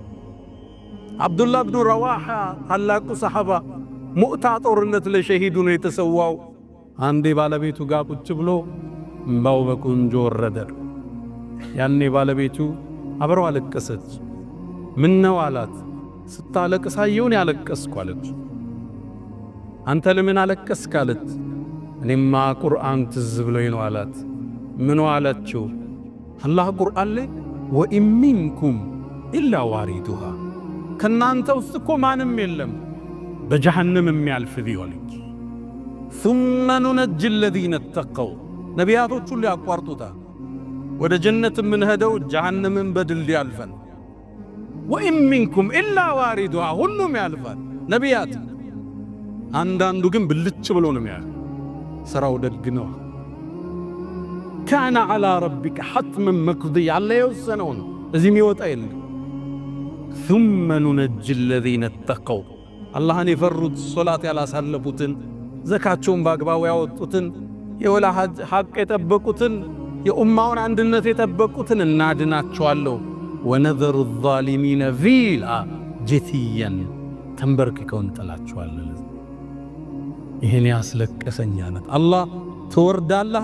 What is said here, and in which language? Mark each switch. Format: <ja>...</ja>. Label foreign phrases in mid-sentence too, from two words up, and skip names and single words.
<am>አብዱላህ ብኑ ረዋሓ ታላቁ ሰሓባ ሙእታ ጦርነት ለሸሂዱ ነው የተሰዋው። አንዴ ባለቤቱ ጋር ቁጭ ብሎ እምባው በቁንጆ ወረደ። ያኔ ባለቤቱ አብረው አለቀሰች። ምን ነው አላት። ስታለቅስ አየሁን ያለቀስኩ አለች። አንተ ለምን አለቀስክ አለት። እኔማ ቁርአን ትዝ ብሎኝ ነው አላት። ምን አላችሁ? አላህ ቁርአን ላይ</am> <ar>وإن منكم إلا واردها</ar> <am>ከናንተ ውስጥ እኮ ማንም የለም በጀሃነም የሚያልፍ ቢሆን</am> <ar>ثم ننجي الذين اتقوا</ar> <am>ነቢያቶች ሁሉ ያቋርጡታል። ወደ ጀነት የምንሄደው ጀሃነምን በድል ያልፈን</am> <ar>وإن منكم إلا واردها</ar> <am>ሁሉም ያልፋል ነቢያት አንዳንዱ ግን ብልጭ ብሎ ነው የሚያልፍ ስራው ደግ ነው</am> <ar>كان على ربك حتما مقضيا</ar> <am>አላህ የወሰነው ነው እዚህ የሚወጣ የለም</am> <ar>ثم ننجي الذين اتقوا</ar> <am>አላህን የፈሩት ሶላት ያላሳለፉትን ዘካቸውን በአግባቡ ያወጡትን የወላ ሐቅ የጠበቁትን የኡማውን አንድነት የጠበቁትን እናድናቸዋለሁ ወነዘሩ</am> <ar>الظالمين فيها جثيا</ar> <am>ተንበርክከው እንጥላቸዋለን ይሄን ያስለቀሰኛነት አላህ ትወርዳለህ</am>